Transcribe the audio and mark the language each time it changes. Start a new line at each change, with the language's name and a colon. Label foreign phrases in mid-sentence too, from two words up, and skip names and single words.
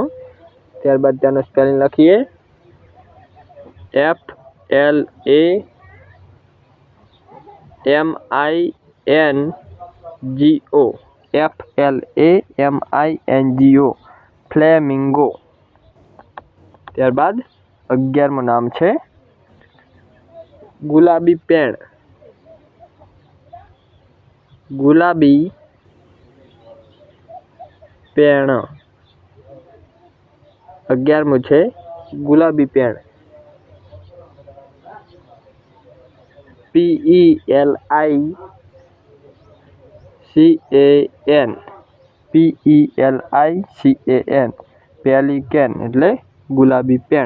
Gujarati: ત્યારબાદ તેનો સ્પેલિંગ લખીએ FLAMINGO ફ્લેમિંગો। ત્યારબાદ 11મો નામ છે ગુલાબી પેડ। ગુલાબી પેણ. 11મું છે ગુલાબી પેણ. PELICAN. PELICAN. પેલિકેન એટલે ગુલાબી પેણ.